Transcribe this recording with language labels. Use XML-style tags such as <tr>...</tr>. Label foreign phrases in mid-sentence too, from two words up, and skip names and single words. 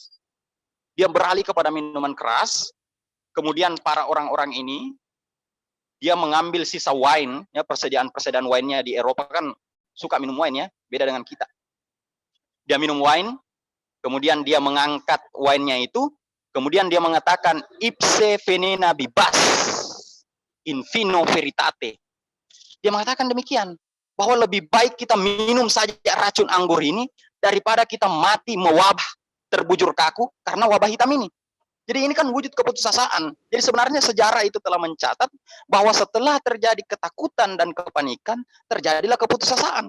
<id>Dia beralih kepada minuman keras, kemudian para orang-orang ini, dia mengambil sisa wine, ya persediaan wine-nya di Eropa kan suka minum wine ya, beda dengan kita. Dia minum wine, kemudian dia mengangkat wine-nya itu, kemudian dia mengatakan,</id> <la>ipse venena bibas, in vino veritate.</la> <id>Dia mengatakan demikian, bahwa lebih baik kita minum saja racun anggur ini daripada kita mati mewabah, terbujur kaku karena wabah hitam ini. Jadi ini kan wujud keputusasaan. Jadi sebenarnya sejarah itu telah mencatat bahwa setelah terjadi ketakutan dan kepanikan, terjadilah keputusasaan.</id>